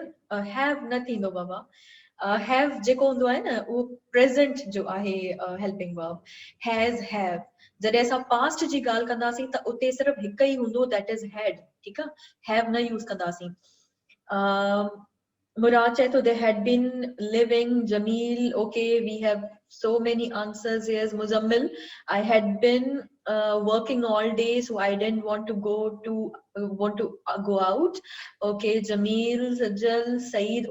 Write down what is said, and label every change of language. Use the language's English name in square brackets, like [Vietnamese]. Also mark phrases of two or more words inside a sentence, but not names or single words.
[English] Have nothing, no baba. Have [Sindhi] जेको हूंदो आहे न उहो [English] present [Sindhi] जो आहे [English] helping verb. Has, have. [Sindhi] जॾहिं असां past जी ॻाल्हि कंदासीं त उते सिर्फ़ हिकु ई हूंदो, [English] that is had. [Sindhi] ठीकु आहे, have न यूज़ कंदासीं. [English] Murad Chaito, they had been living. Jamil, okay, we have so many answers here. Muzammil, I had been working all day, so I didn't want to go out. Okay, Jamil, Sajal, Saeed.